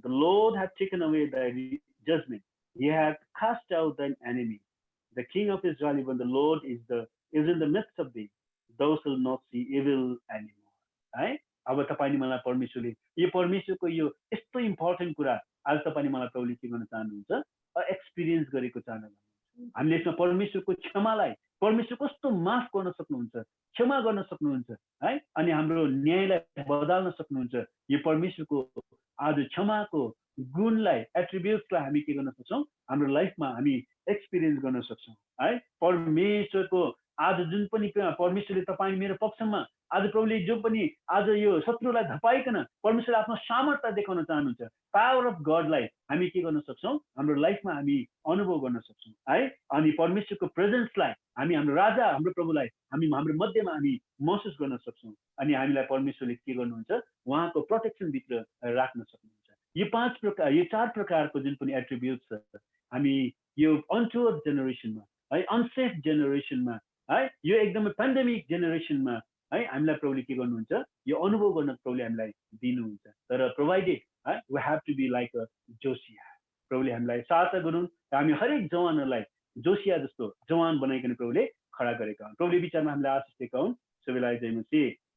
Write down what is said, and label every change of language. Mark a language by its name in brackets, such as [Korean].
[English] The Lord hath taken away thy judgment, he hath cast out thine enemy. The king of Israel, even the Lord is in the midst of thee, thou shalt not see evil anymore. है। [Nepali] अब तपाईले मलाई परमेश्वरले यो परमेश्वरको यो यस्तो important कुरा आज तपाईले मलाई प्रभुले के गर्न चाहनुहुन्छ, एक्सपिरियन्स गरेको चाहनुहुन्छ। हामीले यसमा परमेश्वरको क्षमालाई, परमेश्वर कस्तो माफ गर्न सक्नुहुन्छ, क्षमा गर्न सक्नुहुन्छ है। अनि हाम्रो न्यायलाई बदल्न सक्नुहुन्छ। यो परमेश्वरको आज क्षमाको गुणलाई, एट्रिब्युट्सलाई हामी के गर्न सक्छौँ, हाम्रो लाइफमा हामी एक्सपिरियन्स गर्न सक्छौँ है। परमेश्वरको आज जुन पनि परमेश्वरले तपाईँ मेरो पक्षमा आज प्रभुले जो पनि आज यो शत्रुलाई धपाइकन परमेश्वरले आफ्नो सामर्थ्य देखाउन चाहनुहुन्छ। पावर अफ गडलाई हामी के गर्न सक्छौँ, हाम्रो लाइफमा हामी अनुभव गर्न सक्छौँ है। अनि परमेश्वरको प्रेजेन्सलाई हामी हाम्रो राजा, हाम्रो प्रभुलाई हामी हाम्रो मध्यमा हामी महसुस गर्न सक्छौँ। अनि हामीलाई परमेश्वरले के गर्नुहुन्छ, उहाँको प्रोटेक्सनभित्र राख्न सक्नुहुन्छ। यो 4 प्रकारको जुन पनि एट्रिब्युट्स छ, हामी यो अनटुवर्ड जेनेरेसनमा है, अनसेफ जेनेरेसनमा है, यो एकदमै पेन्डेमिक जेनेरेसनमा है, हामीलाई प्रभुले के गर्नुहुन्छ, यो अनुभव गर्न प्रभुले हामीलाई दिनुहुन्छ। [English] तर प्रोभाइडेड है, we have to be like a Josiah. [Nepali] प्रभुले हामीलाई सहायता गरून् र हामी हरेक जवानहरूलाई जोसिया जस्तो जवान बनाइकन प्रभुले खडा गरेका हुन्। प्रभुले विचारमा हामीलाई आशिष दिएका हुन्। सबैलाई जय मसीह।